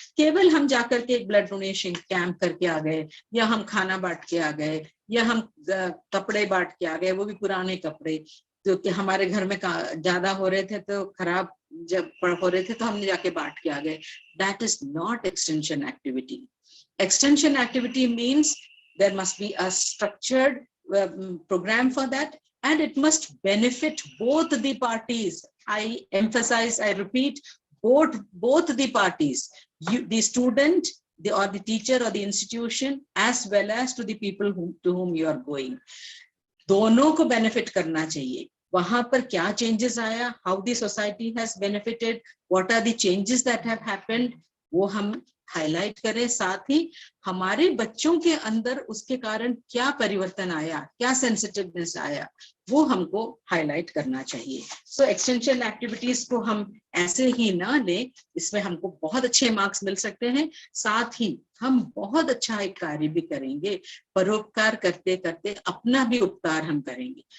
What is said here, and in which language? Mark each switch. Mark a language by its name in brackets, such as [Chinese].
[Hindi] केवल हम जाकर के एक ब्लड डोनेशन कैंप करके आ गए, या हम खाना बांट के आ गए, या हम कपड़े बांट के आ गए, वो भी पुराने कपड़े जो कि हमारे घर में ज्यादा हो रहे थे तो खराब जब हो रहे थे तो हमने जाके बांट के आ गए. [English] That is not extension activity. Extension activity means there must be a structured program for that, and it must benefit both the parties. I emphasize, I repeat, both the parties, the student, or the teacher or the institution, as well as to the people to whom you are going. [Hindi] दोनों को benefit करना चाहिए. वहां पर क्या changes आया, [English] how the society has benefited, what are the changes that have happened, [Hindi] वो हम हाईलाइट करें, साथ ही हमारे बच्चों के अंदर उसके कारण क्या परिवर्तन आया, क्या सेंसिटिवनेस आया, वो हमको हाईलाइट करना चाहिए। सो एक्सटेंशन एक्टिविटीज को हम ऐसे ही ना लें, इसमें हमको बहुत अच्छे मार्क्स मिल सकते हैं, साथ ही हम बहुत अच्छा एक कार्य भी करेंगे, परोपकार करते करते अपना भी उपकार हम करेंगे।